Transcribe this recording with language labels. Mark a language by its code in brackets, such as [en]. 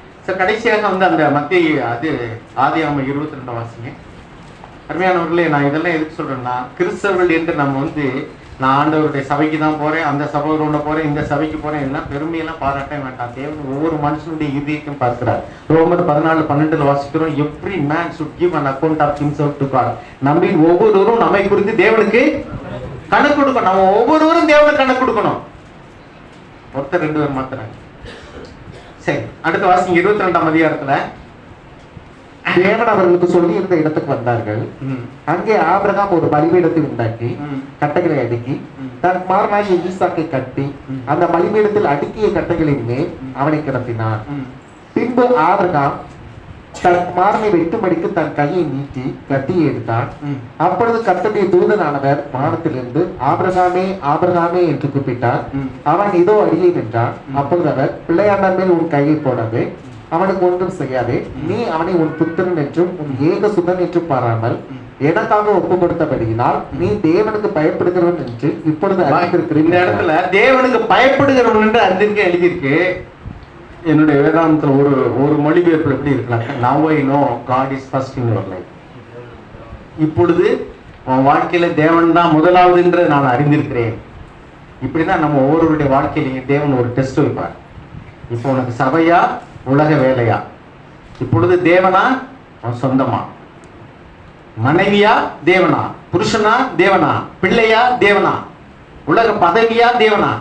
[ta] Sir கடைசியாக வந்து அந்த மத்திய அது ஆதியாகமம் 22 வாசிங்க. அருமையானவர்களே, நான் இதெல்லாம் எதுக்கு சொல்றேன்னா, கிறிஸ்தவர்கள் என்று நம்ம வந்து நான் ஆண்டவருடைய சபைக்கு தான் போறேன், அந்த சபையோட போறேன், இந்த சபைக்கு போறேன், எல்லாம் பெருமையெல்லாம் பாராட்ட வேண்டாம். தேவன் ஒவ்வொரு மனுஷனுடைய இதயத்தையும் பார்க்கிறார். ரோமர் 14:12 வாசிக்கிறோம், [en] Every man should give an account of himself to God. [ta] நம்ம ஒவ்வொருவரும் நம்மை குறித்து தேவனுக்கு கணக்கு கொடுக்கணும். நம்ம ஒவ்வொருவரும் தேவனுக்கு கணக்கு கொடுக்கணும். ஒருத்தர் 2 பேர் மாத்திரம். சரி, அடுத்த வாசிங்க 22ஆம் அதிகாரத்துல. தேவன் அவர்களுக்கு சொல்லி இருந்த இடத்துக்கு வந்தார்கள். அங்கே ஆபிரகாம் ஒரு பலிபீடத்தை உண்டாக்கி கட்டைகளை அடுக்கி தன் குமாரனாகிய ஈசாக்கை கட்டி அந்த பலிபீடத்தில் அடுக்கிய கட்டைகளின் மேல் அவனை கிடத்தினான். பின்பு ஆபிரகாம் தன் குமாரனை வெட்டும்படிக்கு தன் கையை நீட்டி கட்டியை எடுத்தான். அப்பொழுது கர்த்தருடைய தூதனானவர் வானத்திலிருந்து ஆபிரகாமே ஆபிரகாமே என்று கூப்பிட்டார். அவன் இதோ அடியேன் என்றான். அப்பொழுது அவர், பிள்ளையாண்டான் மேல் உன் கையை போடாதே, அவனுக்கு ஒன்றும் செய்யாதே, நீ அவனை உன் புத்திரன் என்றும் உன் ஏக சுதன் என்றும் பாராமல் எனக்காக ஒப்பு கொடுத்தபடியினால் நீ தேவனுக்கு பயப்படுகிறவன் என்று இப்பொழுது அறிந்திருக்கிறேன். இந்த இடத்துல தேவனுக்கு பயப்படுகிறவன் என்று அறிந்திருக்க எழுதியிருக்கு. என்னுடைய வேதாந்தத்தில் ஒரு மொழிபெயர்ப்பு எப்படி இருக்கலாம், [en] now I know God is first in your life. [ta] இப்பொழுது உன் வாழ்க்கையில தேவன் தான் முதலாவது என்று நான் அறிந்திருக்கிறேன். இப்படிதான் நம்ம ஒவ்வொருவருடைய வாழ்க்கையிலையும் தேவன் ஒரு டெஸ்ட் வைப்பார். இப்போ உனக்கு சபையா உலக வேலையா, இப்பொழுது தேவனா அவன் சொந்தமா, மனைவியா தேவனா, புருஷனா தேவனா, பிள்ளையா தேவனா, உலக பதவியா தேவனா.